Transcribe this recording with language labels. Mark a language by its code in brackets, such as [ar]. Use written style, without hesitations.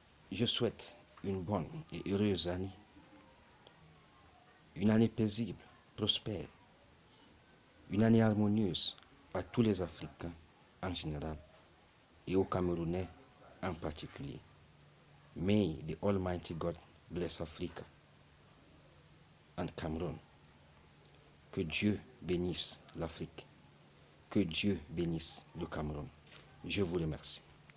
[fr] Je souhaite une bonne et heureuse année, une année paisible, prospère, une année harmonieuse à tous les Africains en général et aux Camerounais en particulier. [en] May the Almighty God bless Africa and Cameroon. [fr] Que Dieu bénisse l'Afrique. Que Dieu bénisse le Cameroun. Je vous remercie.